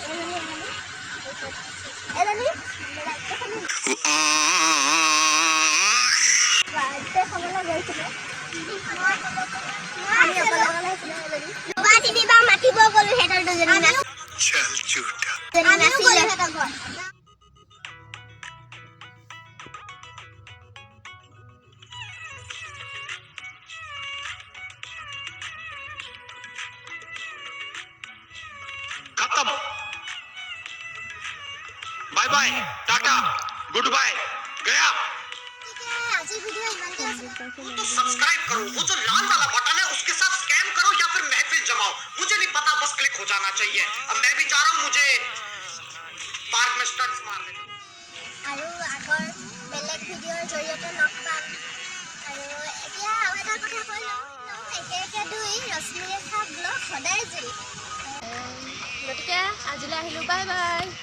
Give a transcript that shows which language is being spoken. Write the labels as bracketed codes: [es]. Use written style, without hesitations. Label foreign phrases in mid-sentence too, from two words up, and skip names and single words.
[as] এজনী বাৰ্থডে খাবলৈ গৈছিলে, আমি অকলে আহিছিলো। দুবাৰ তিনিবাৰ মাতিব গ'লো, সিহঁতৰ দুজনী [hi] चल झूठा [as] নাছিলে। [hi] खत्म [en] bye bye tata good bye [hi] गया [as] আজি ভিডিও ইমানতে আছে। [hi] तो सब्सक्राइब करो, वो जो लाल वाला बटन है उसके साथ स्कैम करो या फिर महफिल जमाओ, मुझे नहीं पता, बस क्लिक हो जाना चाहिए। अब मैं भी जा रहा हूँ, मुझे पार्क में स्टंट्स मारने। [as] আৰু আগৰ বেলেগ ভিডিঅ'ৰ জৰিয়তে লগ পাম। আৰু এতিয়া আৰু এটা কথা কৈ লওঁ, একে দুই ৰশ্মিৰেখা ব্লগ সদায় জুৰি। গতিকে আজিলৈ আহিলোঁ, [en] bye bye.